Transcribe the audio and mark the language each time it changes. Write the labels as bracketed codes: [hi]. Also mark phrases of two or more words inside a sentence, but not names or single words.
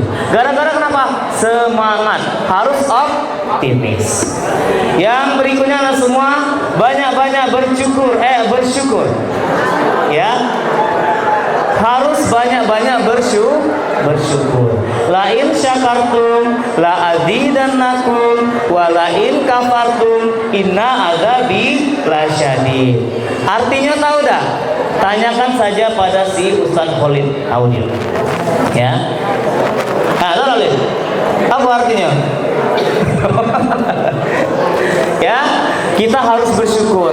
[id] Gara-gara kenapa? Semangat, harus optimis. Yang berikutnya adalah semua banyak-banyak bersyukur. Ya. Harus banyak-banyak bersyukur. [ar] لئن شكرتم لأزيدنكم ولئن كفرتم إن عذابي لشديد. [id] Artinya tahu dah? Tanyakan saja pada si Ustaz Khalid Audil. Ya. Nah, tahu Khalid? Apa artinya? Ya, kita harus bersyukur.